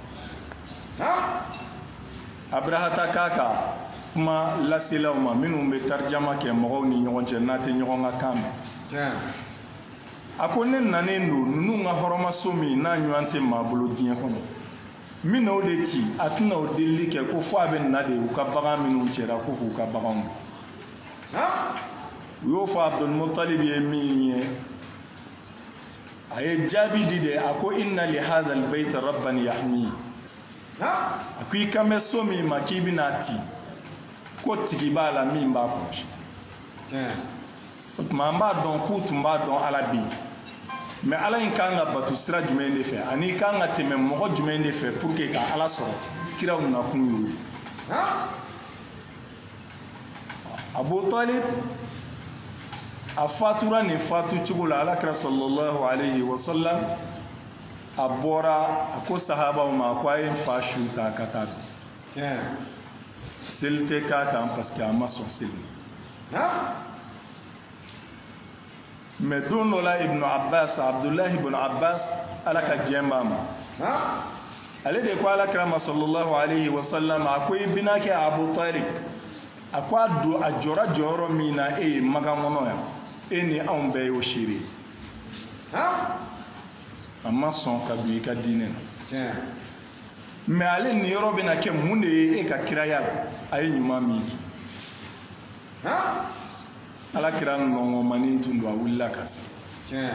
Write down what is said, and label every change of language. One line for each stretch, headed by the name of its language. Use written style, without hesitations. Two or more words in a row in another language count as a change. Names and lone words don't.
Bambara: Abrahata k'a ka kuma laselaw ma minnu bɛ tarjama kɛ mɔgɔw ni ɲɔgɔn cɛ n'a tɛ ɲɔgɔn ka kan mɛn a ko ne nanen don ninnu ka hɔrɔnmaso min n'a ɲɔgɔn tɛ maa bolo diɲɛ kɔnɔ min n'o de ci a tɛna o delili kɛ ko fo a bɛ na de u ka bagan minnu cɛra ko k'u ka baganw u y'o fɔ Abdul Muttalib ye min ye a ye jaabi di de a ko
Arabic: إن لهذا البيت ربا يحمي
Bambara: a ko i kan bɛ so min ma k'i bɛna ci ko tigi b'a la min b'a kɔlɔsi o tuma an b'a dɔn k'u tun b'a dɔn Ala bɛ yen mais Ala in kan ka batu sira jumɛn de fɛ ani kan ka tɛmɛ mɔgɔ jumɛn de fɛ
French: pour que
Bambara: ka Ala sɔrɔ kiraw nakun y'o ye Abu Talib a fatura nin fatu cogo la Alakira
Arabic: صلى الله عليه وسلم
Bambara: a bɔra a ko sahabaw ma ko a ye n fa su ta ka taa seli tɛ k'a kan
French: parce que
Bambara: a ma sɔn seli mais don dɔ la Ibn Abbas Abdullahi ibn Abbas Ala ka diɲɛ b'a ma ale de ko Alakira ma
Arabic: صلى الله عليه وسلم
Bambara: a ko i bɛna kɛ Abu Talib a ko a don a jɔra jɔyɔrɔ min na e ye magan kɔnɔ yan e ni anw bɛɛ y'o seere a ma sɔn ka don i ka diinɛ na mais ale nin yɔrɔ bɛna kɛ mun de ye e ka kiraya la a ye ɲuman min kɛ Alakira nɔngɔnmanin tun don a wulila ka se